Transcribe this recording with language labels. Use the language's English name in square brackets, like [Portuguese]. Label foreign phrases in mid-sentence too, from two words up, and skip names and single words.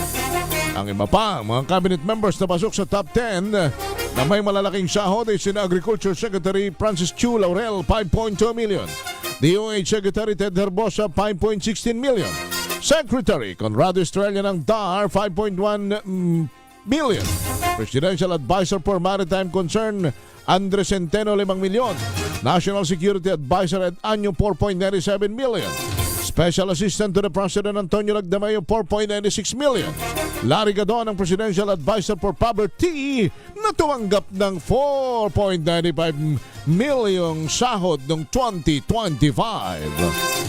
[Filipino] Ang iba pa, mga [English] cabinet members [Filipino] na pasok sa top 10 na may malalaking sahod ay sina Agriculture Secretary Francis Chu Laurel, 5.2 million. DOH Secretary Ted Herbosa, 5.16 million. Secretary Conrado Estrella ng DAR, 5.1 million. Presidential Advisor for Maritime Concern Andres Centeno, 5 milyon. National Security Advisor Ed Año, 4.97 million. Special Assistant to the President Antonio Lagdamayo, 4.96 million. Larry Gadon, ang Presidential Advisor for Poverty, na tumanggap ng 4.95 milyong sahod noong 2025.